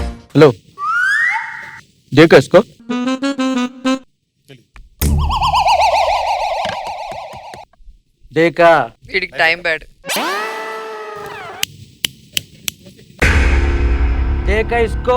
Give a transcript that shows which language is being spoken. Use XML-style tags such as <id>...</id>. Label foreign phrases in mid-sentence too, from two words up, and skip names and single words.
<hi>हेलो देखो इसको देखा</hi> <te>వీడికి టైం బ్యాడ్.</te> <hi>देखा इसको</hi>